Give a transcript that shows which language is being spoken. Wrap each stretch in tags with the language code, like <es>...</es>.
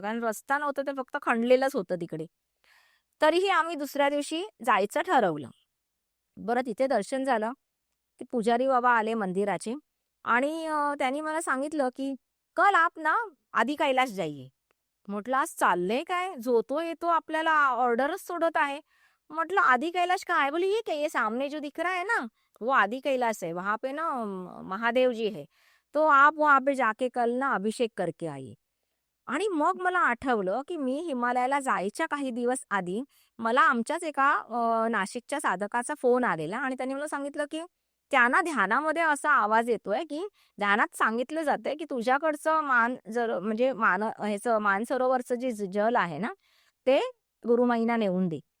<mr>कारण रस्ता नव्हता ते फक्त खणलेलंच होतं तिकडे. तरीही आम्ही दुसऱ्या दिवशी जायचं ठरवलं. बरं तिथे दर्शन झालं. ते पुजारी बाबा आले मंदिराचे आणि त्यांनी मला सांगितलं, की</mr> <hi>"कल आप ना आदि कैलाश जाइये."</hi> <mr>म्हटलं आज चाललंय काय? जो तो येतो आपल्याला ऑर्डरच सोडत आहे.</mr> <hi>म्हटलं आदि कैलाश कहाँ है? बोले ये क्या ये सामने जो दिख रहा है ना, वो आदि कैलाश है. वहाँ पे ना महादेव जी है. तो आप वहाँ पे जाके कल ना अभिषेक करके आइए.</hi> <mr>आणि मग मला आठवलं, की मी हिमालयाला जायच्या काही दिवस आधी मला आमच्याच एका नाशिकच्या साधकाचा फोन आलेला आणि त्यांनी मला सांगितलं, की त्यांना ध्यानामध्ये असा आवाज येतोय, की ध्यानात सांगितलं जातंय, की तुझ्याकडचं जर म्हणजे ह्याचं मानसरोवरचं जे जल आहे ना, ते गुरुमाईंना नेऊन दे.</mr>